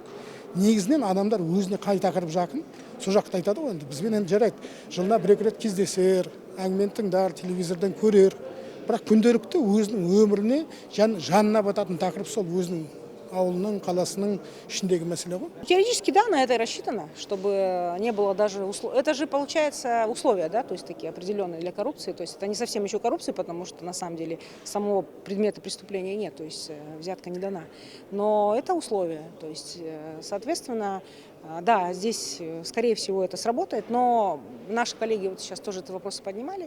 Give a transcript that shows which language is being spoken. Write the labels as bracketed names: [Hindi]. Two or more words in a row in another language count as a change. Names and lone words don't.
[Kazakh] Негізінен адамдар өзіне қай тақырып жақын, сол жақты айтады ғой. Бізбен енді жарайды. Жылына бір-екі рет кездесер, әңгімені тыңдар, телевизордан көрер. Бірақ күнделікті өзінің өміріне, жанына бататын тақырып сол өзінің ауылының, қаласының ішіндегі мәселе ғой. [Russian] Теоретически, да, на это и рассчитано, чтобы не было даже условий. Это же получается условия, да, то есть такие определенные для коррупции. То есть это не совсем еще коррупция, потому что на самом деле самого предмета преступления нет, то есть взятка не дана. Но это условия, то есть, соответственно, да, здесь, скорее всего, это сработает, но наши коллеги вот сейчас тоже этот вопрос поднимали.